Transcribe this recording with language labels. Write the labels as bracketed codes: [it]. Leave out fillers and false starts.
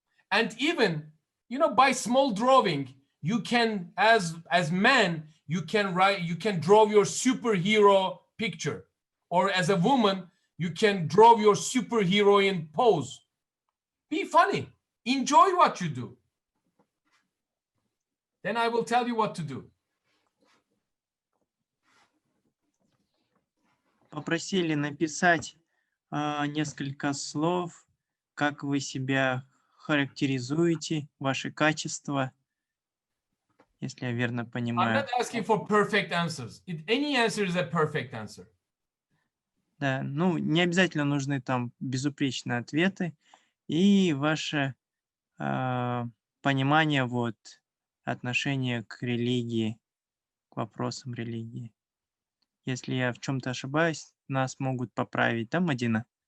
[en] And even, you know, by small drawing, you can, as men, you can draw your superhero picture, or as a woman, you can draw your superheroine pose. Be funny. Enjoy what you do. Then I will tell you what to do. [ru] Попросили написать несколько слов, как вы себя характеризуете, ваши качества, если я верно [en] I'm [ru] понимаю. [en] not asking for perfect answers. Any answer is a perfect answer. [ru] Да, ну, не обязательно нужны там безупречные ответы, и ваше понимание, вот, отношение к религии, к вопросам религии. Если я в чем-то ошибаюсь, нас могут поправить, да, Мадина?